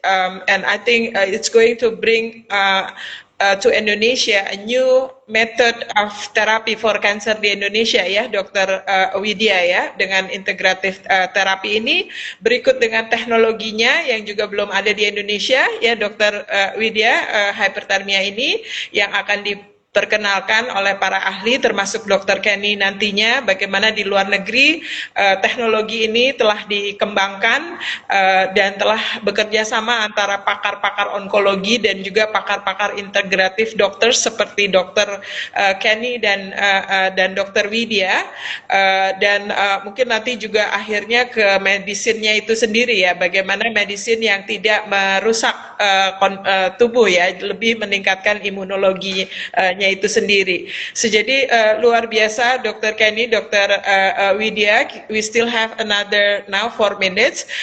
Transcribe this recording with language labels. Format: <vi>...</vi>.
<en>And I think it's going to bring to Indonesia a new method of therapy for cancer</en> <id>di Indonesia ya,</id> <en>Dr.</en> <id>Widya ya, dengan integratif terapi ini berikut dengan teknologinya yang juga belum ada di Indonesia ya, Dr. Widya, hyperthermia ini yang akan diperkenalkan oleh para ahli termasuk Dr. Kenny nantinya bagaimana di luar negeri teknologi ini telah dikembangkan dan telah bekerja sama antara pakar-pakar onkologi dan juga pakar-pakar integratif dokter seperti Dr. Kenny dan Dr. Widya dan mungkin nanti juga akhirnya ke medisinnya itu sendiri ya, bagaimana medisin yang tidak merusak tubuh ya, lebih meningkatkan imunologinya itu sendiri. So, jadi luar biasa Dr. Kenny, Dr. Widya.</id> <en>We still have another now 4 minutes.</en>